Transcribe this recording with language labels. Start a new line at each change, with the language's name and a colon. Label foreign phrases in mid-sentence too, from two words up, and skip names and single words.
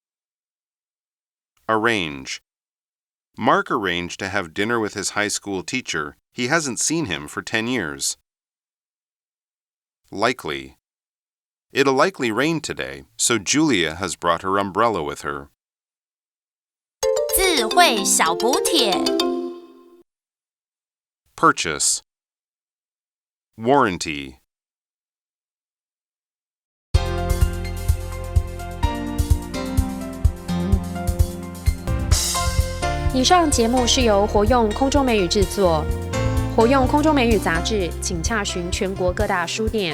English: Arrange. Mark arranged to have dinner with his high school teacher. He hasn't seen him for 10 years. Likely. It'll likely rain today, so Julia has brought her umbrella with her.
Chinese: 智慧小補帖
English: Purchase. Warranty.
Chinese: 以上节目是由活用空中美語製作，活用空中美語雜誌，請洽詢全國各大書店。